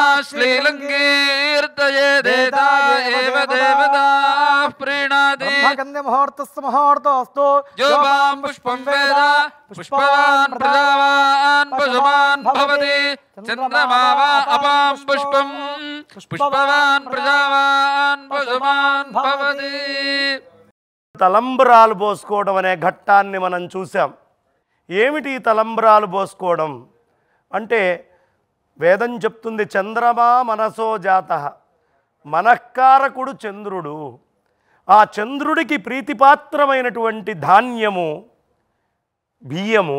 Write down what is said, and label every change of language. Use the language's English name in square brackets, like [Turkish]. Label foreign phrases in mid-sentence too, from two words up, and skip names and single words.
[Sanskrit] श्रीलङ्कीर्तये देता एव देवताः प्रीणाति ब्रह्मकन्यमुहूर्तस्य मुहूर्तोऽस्तु यो वां पुष्पं वेद पुष्पवान् प्रजावान् पशुमान् भवति चन्द्रमा वा अपां पुष्पं पुष्पवान् प्रजावान् पशुमान् भवति [Telugu] తలంబ్రాలు పోసుకోవడం అనే ఘట్టాన్ని మనం చూసాం. ఏమిటి తలంబ్రాలు పోసుకోవడం అంటే వేదం చెప్తుంది [Sanskrit] చంద్రమా మనసో జాతః, [Telugu] మనఃకారకుడు చంద్రుడు. ఆ చంద్రుడికి ప్రీతిపాత్రమైనటువంటి ధాన్యము బియ్యము.